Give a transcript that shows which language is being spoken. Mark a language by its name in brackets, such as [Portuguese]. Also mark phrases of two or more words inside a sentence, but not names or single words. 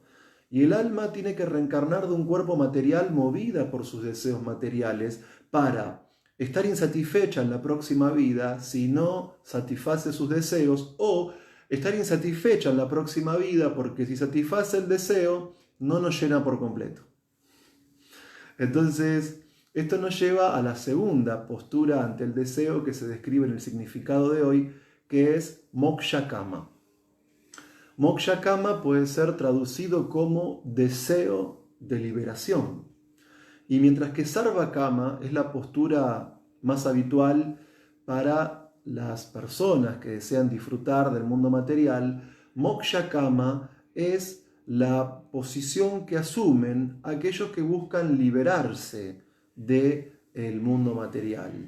[Spanish] Y el alma tiene que reencarnar de un cuerpo material movida por sus deseos materiales para estar insatisfecha en la próxima vida si no satisface sus deseos, o estar insatisfecha en la próxima vida porque si satisface el deseo no nos llena por completo. Entonces, esto nos lleva a la segunda postura ante el deseo que se describe en el significado de hoy, que es [Sanskrit] मोक्ष काम. मोक्ष काम [Spanish] puede ser traducido como deseo de liberación. Y mientras que [Sanskrit] सर्व काम [Spanish] es la postura más habitual para las personas que desean disfrutar del mundo material, [Sanskrit] मोक्ष काम [Spanish] es la posición que asumen aquellos que buscan liberarse del mundo material.